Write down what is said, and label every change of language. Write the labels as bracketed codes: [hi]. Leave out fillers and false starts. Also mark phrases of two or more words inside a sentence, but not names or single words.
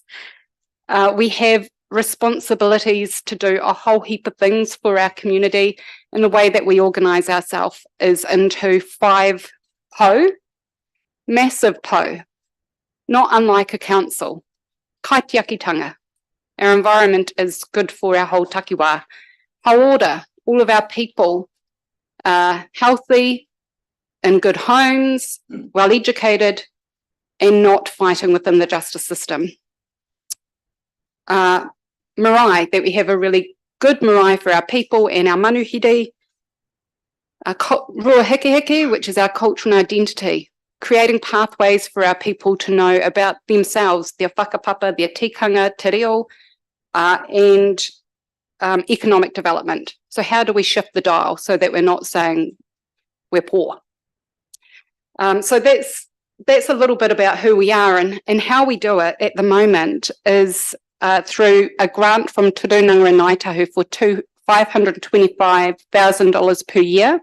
[en] We have responsibilities to do a whole heap of things for our community, and the way that we organise ourselves is into 5 po, massive po, not unlike a council. Kaitiakitanga. Our environment is good for our whole takiwā. Hauora, all of our people are healthy, in good homes, well educated, and not fighting within the justice system. Marae, that we have a really good marae for our people and our manuhiri. [mi] Rua Heke, [en] which is our cultural identity, creating pathways for our people to know about themselves, their whakapapa, their tikanga, [mi] te reo, [en] and economic development. So how do we shift the dial so that we're not saying we're poor? So that's a little bit about who we are, and how we do it at the moment is through a grant from Te Runanga Ngāi Tahu for $525,000 per year.